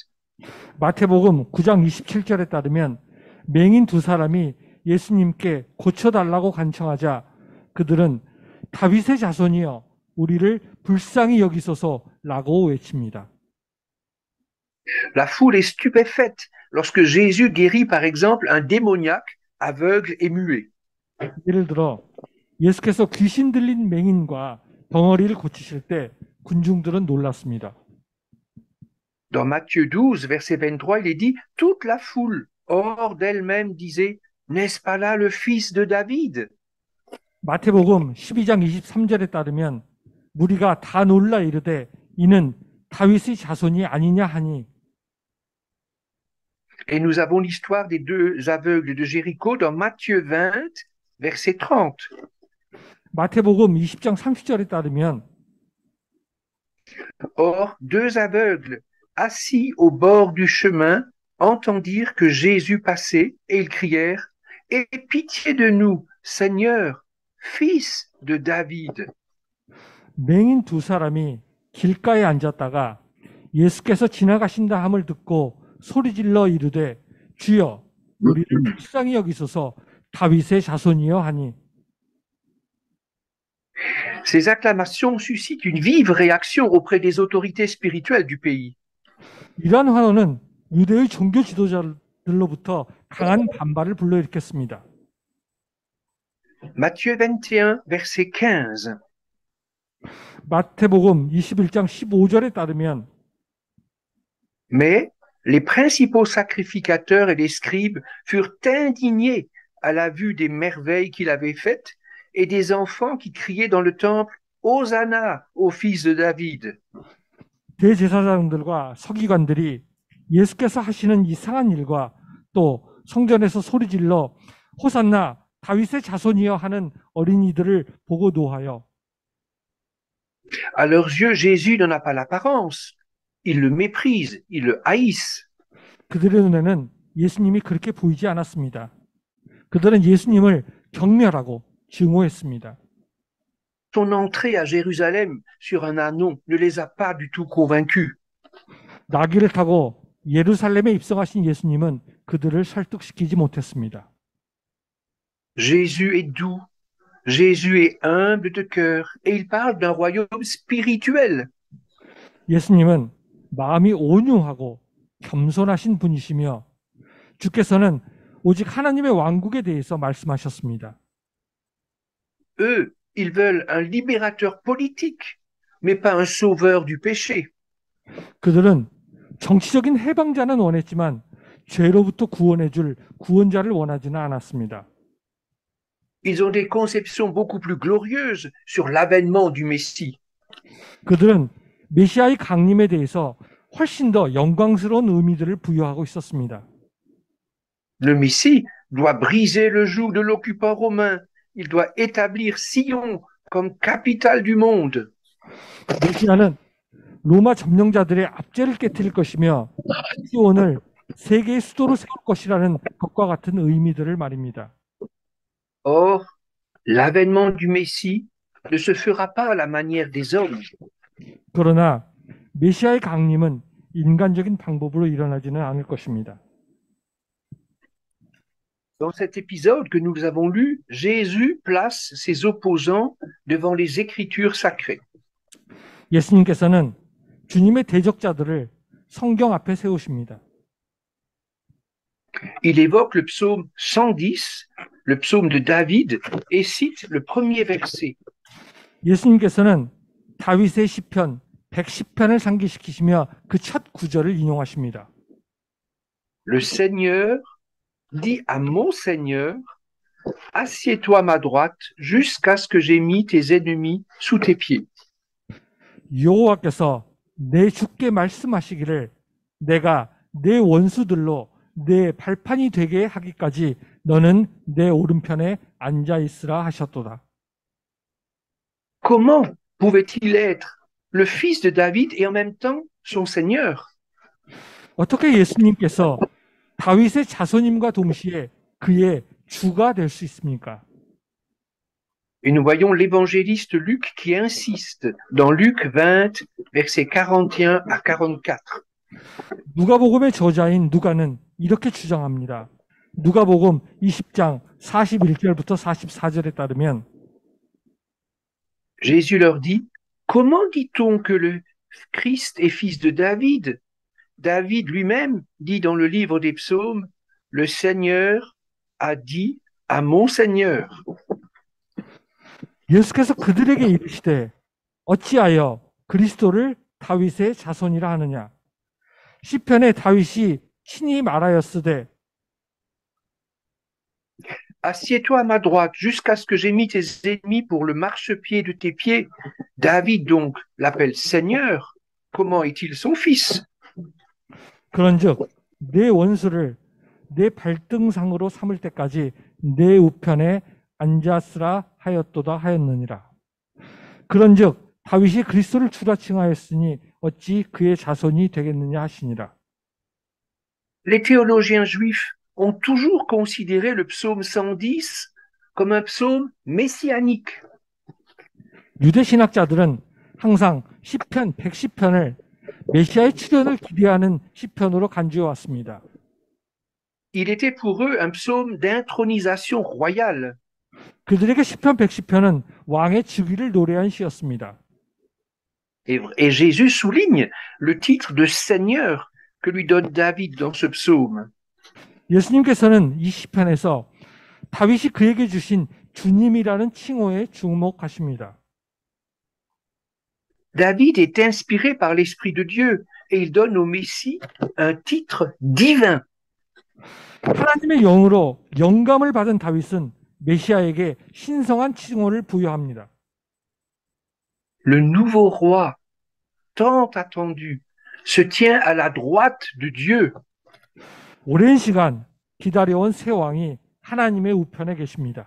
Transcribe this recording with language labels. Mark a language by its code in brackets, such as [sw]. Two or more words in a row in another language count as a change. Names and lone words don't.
[ko] 마태복음 9장 27절에 따르면 맹인 두 사람이 예수님께 고쳐달라고 간청하자 그들은 다윗의 자손이여 우리를 불쌍히 여기소서라고 외칩니다. [fr] La foule est stupéfaite lorsque Jésus guérit par exemple un démoniaque aveugle et muet. [ko] 예를 들어 예수께서 귀신 들린 맹인과 덩어리를 고치실 때 군중들은 놀랐습니다. [fr] Dans Matthieu 12, verset 23, il est dit « Toute la foule, hors d'elle-même, disait « N'est-ce pas là le fils de David ?» [ko] 마태복음 12장 23절에 따르면 무리가 다 놀라 이르되 이는 다윗의 자손이 아니냐 하니. [fr] Et nous avons l'histoire des deux aveugles de Jéricho dans Matthieu 20, verset 30. [ko] 마태복음 20장 30절에 따르면 [fr] Or, deux aveugles assis au bord du chemin entendirent que Jésus passait et ils crièrent « Aie pitié de nous, Seigneur, fils de David !» [ko] 맹인 두 사람이 길가에 앉았다가 예수께서 지나가신다 함을 듣고 소리질러 이르되 주여 우리를 불쌍히 여기소서 다윗의 자손이여 하니. [fr] Ces acclamations suscitent une vive réaction auprès des autorités spirituelles du pays. [ko] 이러한 환호는 유대의 종교 지도자들로부터 강한 반발을 불러일으켰습니다. [fr] Matthieu 21, verset 15. [ko] 마태복음 21장 15절에 따르면 [fr] Mais les principaux sacrificateurs et les scribes furent indignés à la vue des merveilles qu'il avait faites et des enfants qui criaient dans le temple « Hosanna au fils de David !» [ko] 대제사장들과 서기관들이 예수께서 하시는 이상한 일과 또 성전에서 소리질러 호산나 다윗의 자손이여 하는 어린이들을 보고 노하여 [fr] À leurs yeux, Jésus n'en a pas l'apparence. Ils le méprisent, ils le haïssent. [ko] 그들의 눈에는 예수님이 그렇게 보이지 않았습니다. 그들은 예수님을 경멸하고 증오했습니다. [fr] Son entrée à Jérusalem sur un ânon ne les a pas du tout convaincus. [ko] 나귀를 타고 예루살렘에 입성하신 예수님은 그들을 설득시키지 못했습니다. [fr] Jésus est doux, Jésus est humble de cœur et il parle d'un royaume spirituel. [ko] 예수님은 마음이 온유하고 겸손하신 분이시며 주께서는 오직 하나님의 왕국에 대해서 말씀하셨습니다. [fr] Eux, ils veulent un libérateur politique, mais pas un sauveur du péché. [ko] 그들은 정치적인 해방자는 원했지만 죄로부터 구원해줄 구원자를 원하지는 않았습니다. [fr] Ils ont des conceptions beaucoup plus glorieuses sur l'avènement du Messie. [ko] 그들은 메시아의 강림에 대해서 훨씬 더 영광스러운 의미들을 부여하고 있었습니다. [fr] Le Messie doit briser le joug de l'occupant romain. Il doit établir Sion comme capitale du monde. [ko] 메시아는 로마 점령자들의 압제를 깨뜨릴 것이며 시온을 세계의 수도로 세울 것이라는 것과 같은 의미들을 말입니다. [fr] Or, l'avènement du Messie ne se fera pas à la manière des hommes. [ko] 그러나 메시아의 강림은 인간적인 방법으로 일어나지는 않을 것입니다. [fr] Dans cet épisode que nous avons lu, Jésus place ses opposants devant les Écritures sacrées. [ko] 예수님께서는 주님의 대적자들을 성경 앞에 세우십니다. [fr] Il évoque le psaume 110, le psaume de David, et cite le premier verset. [ko] 예수님께서는 다윗의 시편 110편을 상기시키시며 그 첫 구절을 인용하십니다. [fr] Le Seigneur dit à mon Seigneur, assieds-toi à ma droite jusqu'à ce que j'aie mis tes ennemis sous tes pieds. [ko] 여호와께서 내 주께 말씀하시기를 내가 내 원수들로 내 발판이 되게 하기까지 너는 내 오른편에 앉아 있으라 하셨도다. [fr] Comment pouvait-il être le fils de David et en même temps son Seigneur? [ko] 어떻게 예수님께서 다윗의 자손임과 동시에 그의 주가 될 수 있습니까? [fr] Et nous voyons l'évangéliste Luc qui insiste dans Luc 20, versets 41 à 44. [ko] 누가복음의 저자인 누가는 이렇게 주장합니다. 누가복음 20장 41절부터 44절에 따르면 [fr] Jésus leur dit, comment dit-on que le Christ est fils de David? David lui-même dit dans le livre des psaumes, le Seigneur a dit à mon Seigneur. [ko] 예수께서 그들에게 이르시되 어찌하여 그리스도를 다윗의 자손이라 하느냐. 시편에 다윗이 친히 말하였으되 [fr] Assieds-toi à ma droite jusqu'à ce que j'ai mis tes ennemis pour le marchepied de tes pieds. David donc l'appelle Seigneur. Comment est-il son fils? [ko] 그런즉 내 원수를 내 발등상으로 삼을 때까지 내 우편에 앉았으라 하였도다 하였느니라. 그런즉 다윗이 그리스도를 주라 칭하였으니 어찌 그의 자손이 되겠느냐 하시니라. [fr] Les théologiens juifs ont toujours considéré le psaume 110 comme un psaume messianique. [ko] 유대 신학자들은 항상 시편 110편을 메시아의 출현을 기대하는 시편으로 간주해 왔습니다. [fr] Il était pour eux un psaume d'intronisation royale. [ko] 그들에게 시편 110편은 왕의 즉위를 노래한 시였습니다. [fr] Et Jésus souligne le titre de Seigneur que lui donne David dans ce psaume. [ko] 예수님께서는 이 시편에서 다윗이 그에게 주신 주님이라는 칭호에 주목하십니다. [fr] David est inspiré par l'Esprit de Dieu et il donne au Messie un titre divin. [ko] 하나님의 영으로 영감을 받은 다윗은 메시아에게 신성한 칭호를 부여합니다. [fr] Le nouveau roi, tant attendu, se tient à la droite de Dieu. [ko] 오랜 시간 기다려온 새 왕이 하나님의 우편에 계십니다.